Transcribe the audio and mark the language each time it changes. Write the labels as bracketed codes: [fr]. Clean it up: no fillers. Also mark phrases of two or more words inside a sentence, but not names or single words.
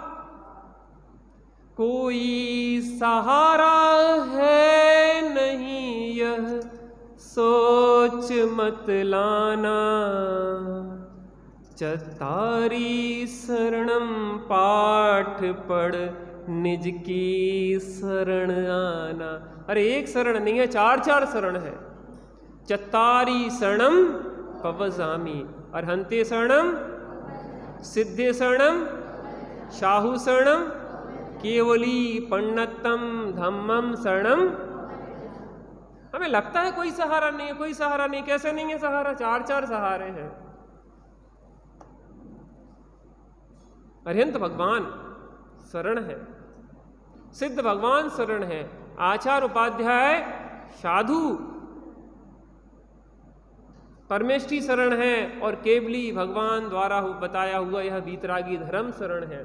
[hi] कोई सहारा है नहीं यह सोच मत लाना, [pra] चतारी शरणम [hi] पाठ पढ़ निज की शरण आना। अरे एक शरण नहीं है, चार चार शरण है। [pra] चतारी शरणम पवजामी, अर्हंते शरणम, सिद्धे शरणम, शाहु शरणम, केवली पन्नतम धम्मम शरणम। [hi] हमें लगता है कोई सहारा नहीं है, कोई सहारा नहीं, कैसे नहीं है सहारा? चार चार सहारे हैं। अरिहंत भगवान शरण है, सिद्ध भगवान शरण है, आचार्य उपाध्याय साधु परमेष्ठी शरण है, और केवली भगवान द्वारा बताया हुआ यह वीतरागी धर्म शरण है।